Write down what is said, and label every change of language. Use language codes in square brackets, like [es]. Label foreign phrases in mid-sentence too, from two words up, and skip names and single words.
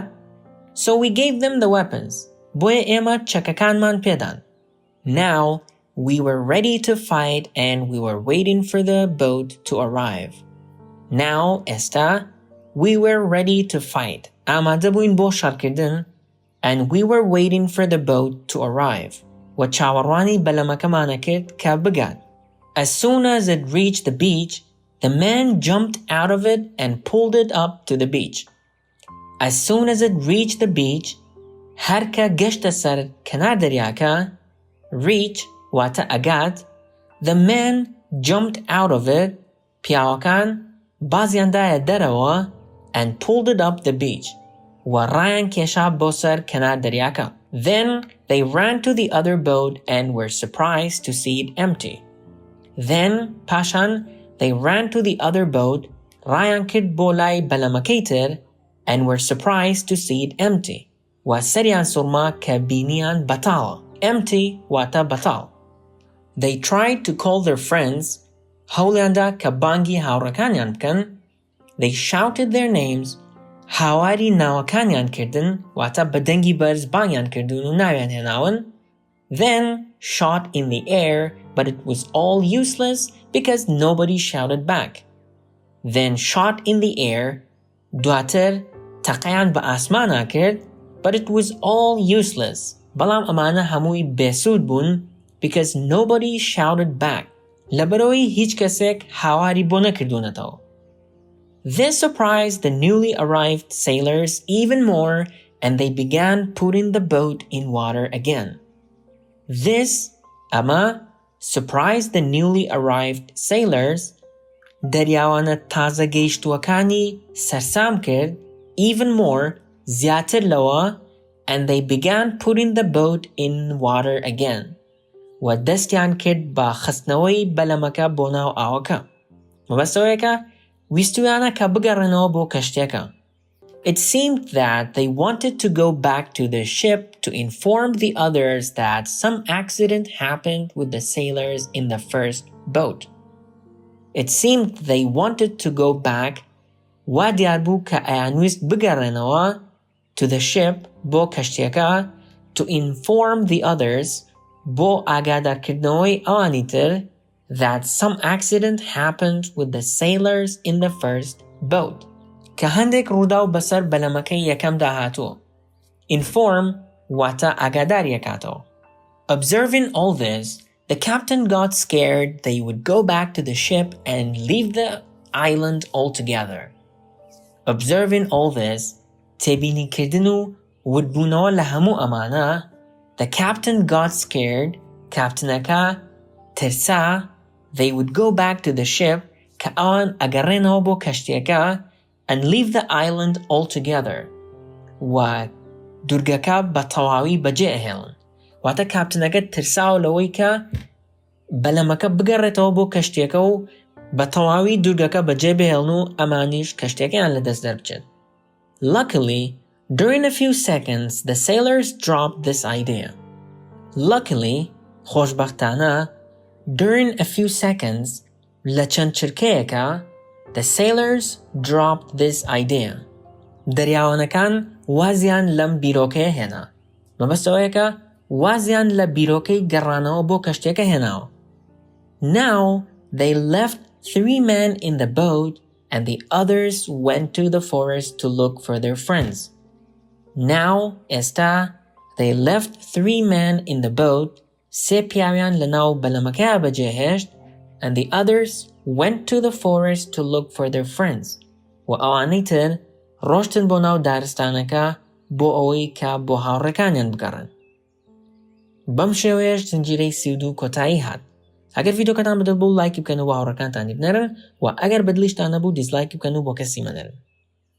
[en] So we gave them the weapons. [ckb] بۆیە ئێمە چەکەکانمان پێدان. [en] Now we were ready to fight and we were waiting for the boat to arrive. Now ئێستا we were ready to fight. [ckb] ئامادە بووین بۆ شەڕکردن [en] and we were waiting for the boat to arrive. [ckb] و چاوەڕوانی بەلەمەکەمانە کرد کە بگات. [en] As soon as it reached the beach, the man jumped out of it and pulled it up to the beach. As soon as it reached the beach, [ckb] هەر کە گەشتە سەر کەنار دەریاکە, reach واتە ئەگات, [en] the man jumped out of it, [ckb] پیاوەکان بازیاندایە دەرەوە [en] and pulled it up the beach. [ckb] و ڕایان کێشا بۆ سەر کەنار دەریاکە. [en] Then they ran to the other boat and were surprised to see it empty. Then پاشان they ran to the other boat, [ckb] ڕایان کرد بۆ لای بەلەمەکەی تر [en] and were surprised to see it empty. [ckb] و سەریان سوڕما کە بینیان بەتاڵە. Empty واتە بەتاڵ. [en] They tried to call their friends, [ckb] هەوڵیاندا کە بانگی هاوڕێکانیان بکەن. [en] They shouted their names, [ckb] هاواری ناوەکانیان کردن واتە بە دەنگی بەرز بانگیان کردن و ناویان هێناون. [en] Then shot in the air, but it was all useless because nobody shouted back. Then shot in the air, [ckb] دواتر تەقەیان بە ئاسمانە کرد, [en] but it was all useless. [ckb] بەڵام ئەمانە هەمووی بێسوود بوون [en] because nobody shouted back. [ckb] لەبەرەوەی هیچ کەسێک هاواری بۆ نەکردوونەتەوە. [en] This surprised the newly arrived sailors even more, and they began putting the boat in water again. This, ئەمە, surprised the newly arrived sailors, [ckb] دەریاوانە تازە گەیشتووەکانی سەرسام کرد, [en] even more, [ckb] زیاتر لەوە, [en] and they began putting the boat in water again. [ckb] و دەستیان کرد بە خستنەوەی بەلەمەکە بۆ ناو ئاوەکە. مەبەستەوەیەکە ویستویانە کە بگەڕێنەوە بۆ کەشتیەکە. [en] It seemed that they wanted to go back to the ship to inform the others that some accident happened with the sailors in the first boat. It seemed they wanted to go back [ckb] وا دیار بوو کە ئەیانویست بگەڕێنەوە [en] to the ship [ckb] بۆ کەشتیەکە [en] to inform the others [ckb] بۆ ئاگادارکردنەوەی ئەوانی تر [en] that some accident happened with the sailors in the first boat. [ckb] کە هەندێک ڕووداو بەسەر بەلەمەکەی یەکەمدا هاتووە. Inform واتە ئاگاداریەکاتەوە. [en] Observing all this, the captain got scared they would go back to the ship and leave the island altogether. Observing all this, [ckb] تێبینیکردن و وتبوونەوە لە هەموو ئەمانە, [en] the captain got scared, [ckb] کاپتنەکە ترسا, [en] they would go back to the ship, [ckb] کە ئەوان ئەگەڕێنەوە بۆ کەشتیەکە, [en] and leave the island altogether. [ckb] و دوورگەکە بە تەواوی بەجێ ئەهێڵن. واتە کاپتنەکە ترساوە لەوەی کە بەلەمەکە بگەڕێتەوە بۆ کەشتیەکە و بە تەواوی دوورگەکە بەجێ بهێڵن و ئەمانیش کەشتیەکەیان لەدەست دەربچێت. [en] Luckily, during a few seconds, the sailors dropped this idea. Luckily, خۆشبەختانە, during a few seconds, [ckb] لە چەند چرکەیەکە, [en] the sailors dropped this idea. [ckb] دەریاوانەکان وازیان لەم بیرۆکەیە هێنا. مەبەستەوەیەکە وازیان لە بیرۆکەی گەڕانەوە بۆ کەشتیەکە هێناوە. [en] Now, they left 3 men in the boat and the others went to the forest to look for their friends. Now, ئێستا, they left 3 men in the boat, [ckb] سێ پیاویان لەناو بەلەمەکەیە بەجێهێشت, [en] and the others went to the forest to look for their friends. [ckb] و ئەوانەی تر ڕۆشتن بۆ ناو دارستانەکە بۆ ئەوەی کە بۆ هاوڕێکانیان بگەڕن. بەم شێوەیەش زنجیرەی 32 کۆتایی هات. ئەگەر ڤیدۆکەتان بەدڵ بوو لایکی بکەن و هاوڕێکانتانی بنێرن و ئەگەر بەدڵیشتان نەبوو دیسلایکی بکەن و بۆ کەسی مەنێرن.